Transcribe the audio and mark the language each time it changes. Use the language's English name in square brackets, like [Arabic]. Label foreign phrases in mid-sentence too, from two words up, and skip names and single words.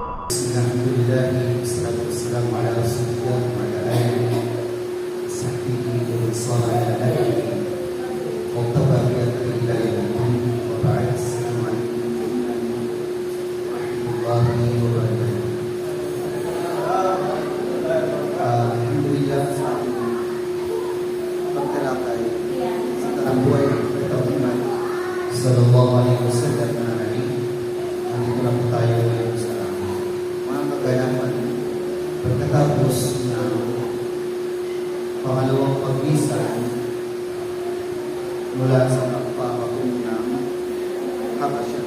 [Arabic] الحمد لله، والصلاة والسلام على رسول الله وعلى آله وصحبه ومن سار على نهجه واتبع بهداه إلى يوم الدين. وبعد. السلام عليكم ورحمة الله وبركاته. Alhamdulillah, [Filipino] pagtalakay sa talambuhay ng Propeta Muhammad [Arabic] صلى الله عليه وسلم [Filipino] na nandito na po tayo ngayon sa mga kaganapan pagkatapos ng pangalawang paglisan mula sa pagpapatungo ng Habasya.